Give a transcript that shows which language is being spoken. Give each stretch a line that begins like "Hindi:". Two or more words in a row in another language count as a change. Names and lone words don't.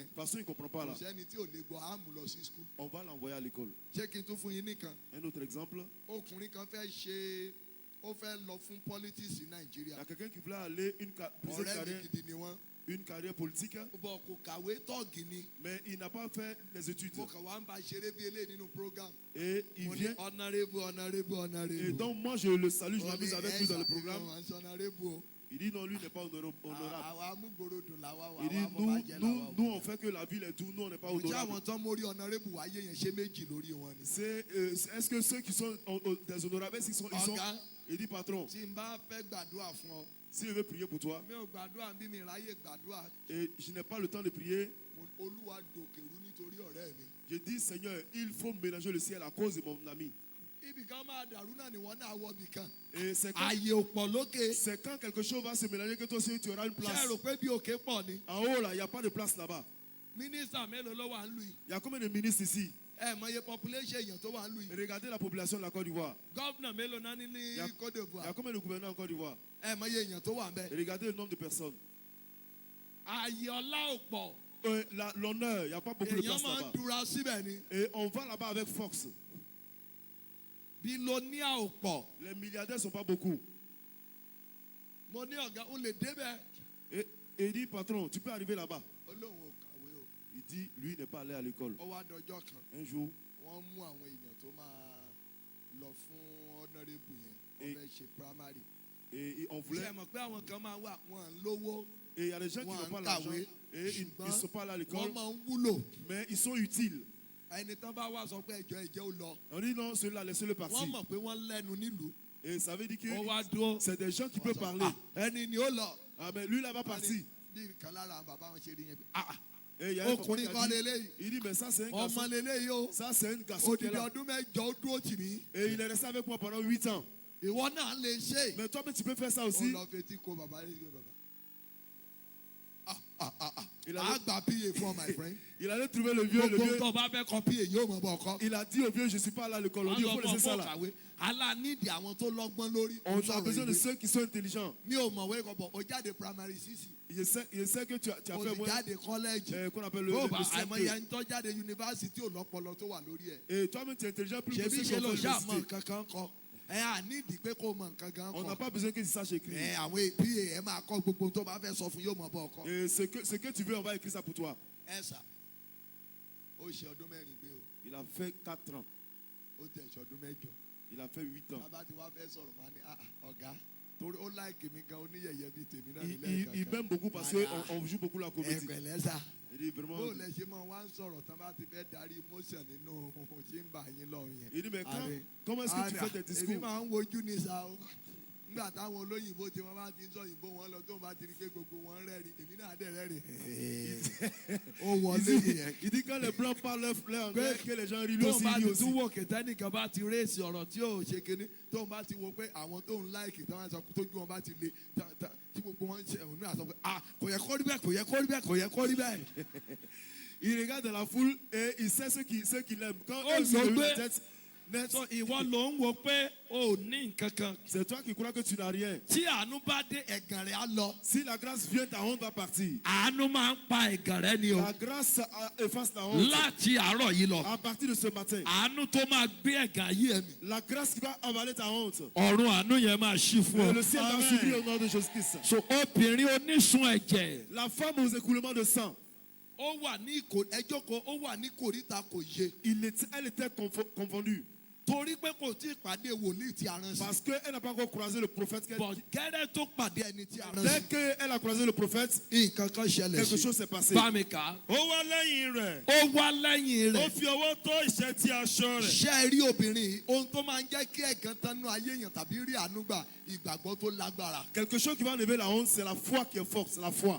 French: De toute façon, il ne comprend pas
Yoruba: Kò
French: là.
Yoruba: sẹ́ni tí ò lè gbọ́ àmú lọ sí skul.
French: On va l'envoyer à l'école.
Yoruba: Ṣé kí n tún fún yín nìkan?
French: Un autre exemple.
Yoruba: Ọkùnrin kan fẹ́ ṣe ó fẹ́ lọ fún politics ní
French: Il y
Yoruba: Nàìjíríà.
French: a quelqu'un qui voulait aller pour cette
Yoruba: Ọ̀rẹ́ mi
French: carrière,
Yoruba: gidi ni wọ́n.
French: une carrière politique,
Yoruba: Bọ̀ kò kàwé tọ́ọ̀gì ni.
French: mais il n'a pas fait les études.
Yoruba: Mo kàn wá ń ba ṣeré bí eléyìí nínú program.
French: Et il
Yoruba: Mo ní
French: vient.
Yoruba: honorable.
French: Et donc, moi, je le salue, je m'amuse avec lui dans le programme.
Yoruba: Honorable o.
French: Il dit non, lui n'est pas honorable.
Yoruba: Àwa amúgbòròdò làwa wà
French: Il dit
Yoruba: wà bọ́ bàjẹ́ làwa.
French: nous, on fait que la ville est tout, nous, on n'est pas
Yoruba: Ǹjẹ́
French: honorable.
Yoruba: àwọn tán mórí honorable wáyé yẹn ṣé méjì lórí wọn ni?
French: Est-ce que ceux qui sont des honorables, est-ce qu'ils sont.
Yoruba: Ọ̀gá
French: Il dit patron,
Yoruba: tí n bá fẹ́ gbàdúrà fún ọ,
French: si je veux prier pour toi,
Yoruba: mi ò gbàdúrà bí mi ráyè gbàdúrà.
French: et je n'ai pas le temps de prier,
Yoruba: Olúwa dòkèrú nítorí ọ̀rẹ́ mi.
French: je dis Seigneur, il faut mélanger le ciel à cause de mon ami.
Yoruba: Ibì kan máa dàrú náà ni wọ́n náà wọ ibì kan.
French: Et c'est
Yoruba: Ààyè ò pọ̀ lókè.
French: quand quelque chose va se mélanger que toi aussi tu auras une
Yoruba: Ṣé ẹ
French: place.
Yoruba: rò pé bí òkè pọ̀ ni?
French: En haut là, il n'y a pas de place là-bas.
Yoruba: Mínísítà mélòó ló wà ń lù yìí?
French: Il y a combien de ministres ici?
Yoruba: Ẹ mọye population èèyàn tó wà ń lù yìí.
French: Regardez la population de la Côte d'Ivoire.
Yoruba: Gọ́vnà mélòó náà ní
French: Il y a-
Yoruba: ní Côte
French: Il y a
Yoruba: d'Ivoire?
French: combien de gouverneurs en Côte d'Ivoire?
Yoruba: Ẹ mọye èèyàn tó wà ń bẹ̀.
French: Regardez le nombre de personnes.
Yoruba: Ààyè ọlá ò pọ̀.
French: L'honneur, il n'y a pas beaucoup de
Yoruba: Èèyàn
French: place
Yoruba: máa ń
French: là-bas.
Yoruba: dúra síbẹ̀ ni.
French: Et on va là-bas avec force.
Yoruba: Bílóníà ò pọ̀.
French: Les milliardaires ne sont pas beaucoup.
Yoruba: Mo ní ọ̀gá ó lè débẹ̀.
French: Et il dit, patron, tu peux arriver là-bas.
Yoruba: Ó lóun ò kàwé o.
French: Il dit, lui n'est pas allé à l'école.
Yoruba: Ó wá dọjọ́ kan.
French: Un jour,
Yoruba: Wọ́n mú àwọn èèyàn tó máa lọ fún honorable yẹn.
French: Et-
Yoruba: Wọ́n fẹ́ ṣe primary.
French: et on
Yoruba: Ṣé
French: voulait.
Yoruba: ẹ mọ̀ pé àwọn kan máa wà wọ́n ń lówó.
French: Et il y a des gens qui
Yoruba: Wọ́n
French: n'ont pas
Yoruba: ń
French: l'argent.
Yoruba: kàwé.
French: Et ils ne sont pas allés à l'école.
Yoruba: Wọ́n máa ń wúlò.
French: Mais ils sont utiles.
Yoruba: Ẹni tán bá wá sọ pé ẹjọ́ ẹjẹ́ ó lọ.
French: On dit non, celui-là, laissez-le
Yoruba: Wọ́n
French: partir.
Yoruba: mọ̀ pé wọ́n lẹ́nu nílùú.
French: Et ça veut dire
Yoruba: Ó
French: que
Yoruba: wá dúró.
French: c'est des gens qui peuvent parler.
Yoruba: Ẹni ni ó lọ.
French: Ah, mais lui, là, va partir.
Yoruba: Bí kan lára àwọn bàbá wọn ṣe rí yẹn pé
French: Et il y a un papa
Yoruba: ọkùnrin
French: qui
Yoruba: kan
French: a dit,
Yoruba: lélẹ́yìí.
French: il dit, mais ça, c'est un
Yoruba: Ọmọ
French: garçon.
Yoruba: lélẹ́yìí o.
French: Ça, c'est un garçon qui est
Yoruba: Odidi
French: là.
Yoruba: ọdún mẹ́jọ ó dúró tì mí.
French: Et il est resté avec moi pendant 8 ans.
Yoruba: Ìwọ náà lè ṣe.
French: Mais toi, tu peux faire ça
Yoruba: Ó
French: aussi.
Yoruba: lọ fetí ko bàbá yìí bàbá.
French: Il allait,
Yoruba: Àgbà PA fún ọ
English: my friend.
French: il allait trouver le vieux.
Yoruba: Gbogbo tó bá fẹ́ kọ PA yóò mọ̀ bọ̀ kọ́.
French: Il a dit au vieux, je ne suis pas allé à l'école. On dit, il faut laisser ça là.
Yoruba: kàwé. Alánídìí àwọn tó lọ́gbọ́n lórí.
French: On a besoin de ceux qui sont intelligents.
Yoruba: Mi ò mọ̀wé kọ̀ bọ̀, o jáde
English: primary six.
French: Je sais que tu as
Yoruba: O
French: fait
Yoruba: sì
French: moins.
Yoruba: jáde college.
French: Qu'on appelle le
Yoruba: Ó bá àìmọye
French: CM2.
Yoruba: ẹni tó jáde university ò lọ́pọlọ tó wà lórí ẹ̀.
French: Et toi-même, tu es intelligent plus que
Yoruba: Ṣebí
French: ceux qui
Yoruba: ṣe
French: ont
Yoruba: ló
French: fait
Yoruba: ṣàmọ̀
French: l'université.
Yoruba: kankan kọ. ẹ à nídìí pé kó mọ nǹkan gan
French: On n'a
Yoruba: kọ.
French: pas besoin que tu saches écrire.
Yoruba: ẹ àwọn pa ẹ máa kọ gbogbo tó bá fẹ́ sọ fún yóò mọ bọ́ ọkọ.
French: Et ce que tu veux, on va écrire ça pour toi.
Yoruba: ẹ sà ó ṣe ọdún mẹ́rin gbé o
French: Il a fait 4 ans.
Yoruba: ó tẹ̀ ṣe ọdún mẹ́jọ.
French: Il a fait 8 ans.
Yoruba: bàbá tí wàá fẹ́ sọ̀rọ̀ máa ní ọ̀gá torí ó láìkì mi gan oníyẹ̀yẹ́ bíi tèmi náà
French: Il m'aime beaucoup parce qu'on joue beaucoup la
Yoruba: ẹ
French: comédie.
Yoruba: pẹ̀lẹ́ sà.
French: Il dit vraiment.
Yoruba: bó lẹ ṣe mọ wá ń sọ̀rọ̀ tán bá ti fẹ́ darí emotion nínú tí ń bà yín lọ yẹn.
French: Il dit, mais Allez. comment est-ce que tu fais tes
Yoruba: èmi
French: discours?
Yoruba: máa ń wojú ní sa o nígbà táwọn olóyìnbó tí wọ́n bá ti ń sọ òyìnbó wọn lọ tó ń bá ti rí pé gbogbo wọn rẹ́rìn èmi náà dẹ̀ rẹ́rìn. ó wọlé nìyẹn.
French: Il dit quand les blancs parlent leur anglais, que les gens rient, lui
Yoruba: tó
French: aussi
Yoruba: ń bá
French: rit
Yoruba: ti
French: aussi.
Yoruba: tún wò kẹtẹ́ nìkan bá ti réèsì ọ̀rọ̀ tí ò ṣe kinní tó ń bá ti wo pé àwọn tó ń láìkì tí wọ́n sọ pé tójú wọn bá ti le tí gbogbo wọn ń ṣe òun náà sọ pé kò yẹ kó rí bẹ́ẹ̀ kò yẹ kó rí bẹ́ẹ̀ kò yẹ kó rí bẹ́ẹ̀.
French: Il regarde dans la foule et il sait ceux qui l'aiment. Quand Oh, eux se lèvent non, la mais- tête, net,
Yoruba: sọ ìwọ ló ń wo pé o ò ní nǹkan kan
French: c'est toi qui crois que tu n'as rien.
Yoruba: tí àánú bá dé ẹ̀gàn rẹ̀ á lọ.
French: Si la grâce vient, ta honte va partir.
Yoruba: àánú máa ń pa ẹ̀gàn rẹ̀ ni o.
French: La grâce efface la honte.
Yoruba: láti àárọ̀ yìí lọ.
French: À partir de ce matin,
Yoruba: àánú tó máa gbé ẹ̀gàn ayé ẹ̀mí.
French: la grâce qui va avaler ta honte.
Yoruba: ọ̀run àánú yẹn máa ṣí fún
French: Et
Yoruba: ọ.
French: le ciel va
Yoruba: Amen.
French: s'ouvrir au nom de Jésus-Christ.
Yoruba: so obìnrin onísun ẹ̀jẹ̀.
French: La femme aux écoulements de sang,
Yoruba: ó wà ní ẹjọ́ kan ó wà ní kòríta kò yé.
French: elle était confondue.
Yoruba: torí pé kò tí ì pàdé wòlíì tí a rán sí.
French: Parce qu'elle n'a pas encore croisé le prophète.
Yoruba: bọ̀ gẹ́rẹ́ tó pàdé ẹni tí a rán
French: Dès
Yoruba: sí.
French: qu'elle a croisé le prophète,
Yoruba: nǹkan kan ṣẹlẹ̀
French: quelque
Yoruba: sí.
French: chose s'est passé.
Yoruba: bá mi kà á. ó wá lẹ́yìn rẹ̀. ó wá lẹ́yìn ó rẹ̀. fi ọwọ́ tó ìṣẹ́tí aṣọ rẹ̀. ṣé ẹ rí obìnrin yìí ohun tó máa ń jẹ́ kí ẹ̀gàn tánú ayé èèyàn tàbí rí àánú gbà ìgbàgbọ́ tó lágbára.
French: Quelque chose qui va enlever la honte, c'est la foi qui est forte, c'est la foi.